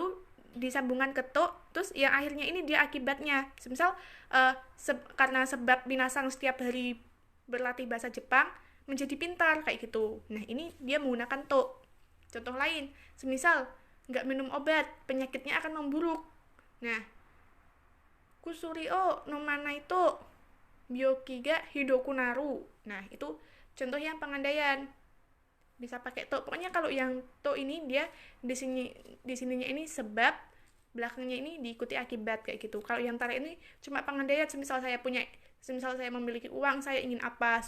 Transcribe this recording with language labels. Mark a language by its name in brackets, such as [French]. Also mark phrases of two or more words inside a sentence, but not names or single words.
[Indonesian] Lalu disambungan ke to, terus yang akhirnya ini dia akibatnya. Semisal karena sebab Minasang setiap hari berlatih bahasa Jepang menjadi pintar kayak gitu. Nah, ini dia menggunakan to. Contoh lain, semisal nggak minum obat, penyakitnya akan memburuk. Nah, [Japanese] kusuri o no manai to byoki ga hidoku naru. [Indonesian] Nah, itu contoh yang pengandaian. Bisa pakai to. Pokoknya kalau yang to ini dia di sininya ini sebab, belakangnya ini diikuti akibat kayak gitu. Kalau yang tara ini cuma pengandaian. Semisal saya memiliki uang, saya ingin apa.